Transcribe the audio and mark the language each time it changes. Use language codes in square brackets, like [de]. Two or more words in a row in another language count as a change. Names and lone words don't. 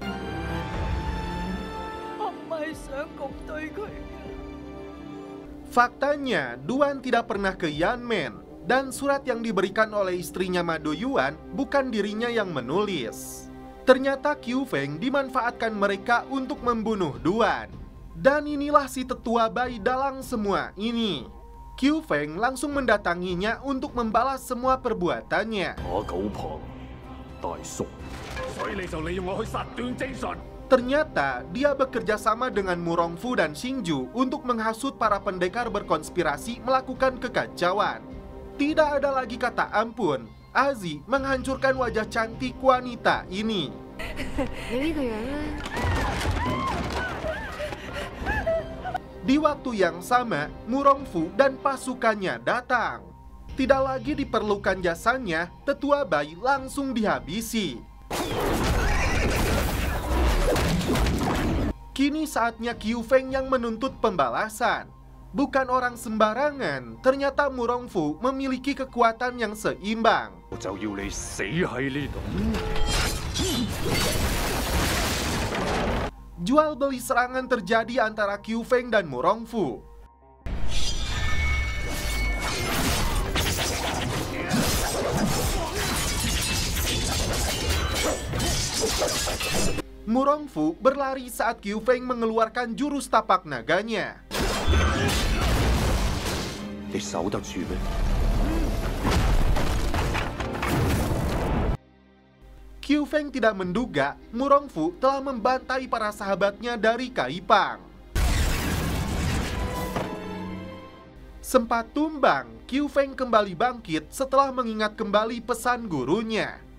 [yue] 我唔係想咁對佢嘅。 [id] Faktanya, Duan tidak pernah ke Yanmen, dan surat yang diberikan oleh istrinya Madayuan bukan dirinya yang menulis. Ternyata Qiu Feng dimanfaatkan mereka untuk membunuh Duan. Dan inilah si Tetua Bai dalang semua ini. Qiu Feng langsung mendatanginya untuk membalas semua perbuatannya. [yue] 我九旁大叔，所以你就利用我去殺段正淳。 [id] Ternyata dia bekerja sama dengan Murongfu dan Xingju untuk menghasut para pendekar berkonspirasi melakukan kekacauan. Tidak ada lagi kata ampun. Azi menghancurkan wajah cantik wanita ini. [yue] 你呢個樣咧？ [id] Di waktu yang sama, Murongfu dan pasukannya datang. Tidak lagi diperlukan jasanya, Tetua Bai langsung dihabisi. Kini saatnya Qiu Feng yang menuntut pembalasan. Bukan orang sembarangan, ternyata Murongfu memiliki kekuatan yang seimbang. [yue] 我就要你死喺呢度。 [id] Jual beli serangan terjadi antara Qiu Feng dan Murongfu. Murongfu berlari saat Qiu Feng mengeluarkan jurus tapak naganya. [yue] 你守得住咩？ [id] Qiu Feng tidak menduga Murongfu telah membantai para sahabatnya dari Kaipang. Sempat tumbang, Qiu Feng kembali bangkit setelah mengingat kembali pesan gurunya.